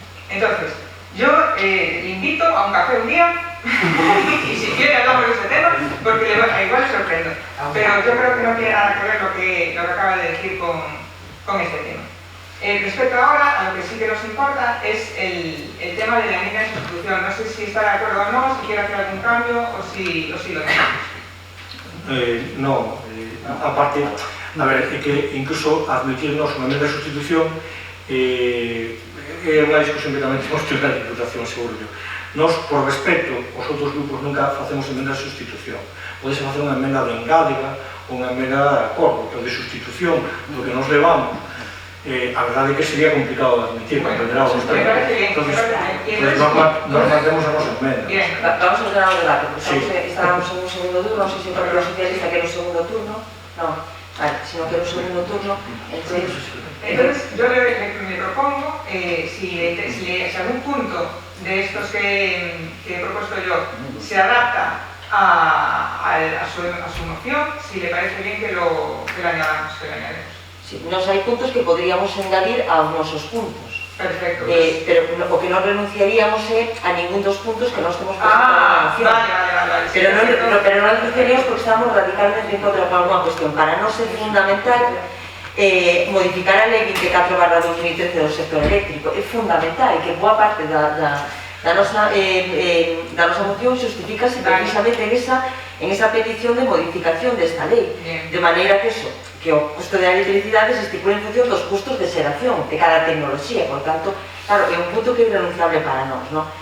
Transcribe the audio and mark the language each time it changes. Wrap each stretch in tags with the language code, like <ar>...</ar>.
<es>Entonces, yo le invito a un café un día y si quiere hablamos de ese tema porque igual le sorprendo, pero yo creo que no tiene nada que ver lo que acaba de decir con este tema. Respecto ahora a lo que sí que nos importa es el tema de la enmienda de sustitución. No sé si está de acuerdo o no, si quiere hacer algún cambio o si lo negamos.</es> <gl>No, aparte, a ver, é que incluso admitirnos unha enmienda de sustitución é unha discusión que tamén temos que ter na Diputación,</gl> <es>seguro yo.</es> <gl>Nos, por respeto, os outros grupos nunca facemos enmendas de sustitución. Podese facer unha enmenda de engádiga ou unha enmenda de acordo, pero de sustitución do que nos levamos, a verdade é que sería complicado de admitir, comprenderá vostede. Entonces, nos mantemos a nosa enmenda. Bien, vamos a ordenar o debate, porque estábamos en un segundo turno, non sei se o Partido Socialista quere un segundo turno, non, vale, se non quere un segundo turno,</gl> <es>entonces yo le propongo, si algún punto de estos que he propuesto yo se adapta a su moción, si le parece bien que lo añadamos,</es> <gl>Sí, nos hai puntos que podríamos engadir aos nosos puntos. Perfecto. Pero o que non renunciaríamos é a ningún dos puntos que nós temos presentado na moción. Vale. Pero non renunciaríamos porque estamos radicalmente en contra de alguna cuestión. Para nós é fundamental modificar a lei 24/2013 do sector eléctrico. É fundamental que boa parte da nosa moción justifícase precisamente en esa petición de modificación desta lei. De maneira que o custo da electricidade se estipula en función dos custos de xeración de cada tecnoloxía. Por tanto, claro, é un punto que é irrenunciable para nós, non?</gl>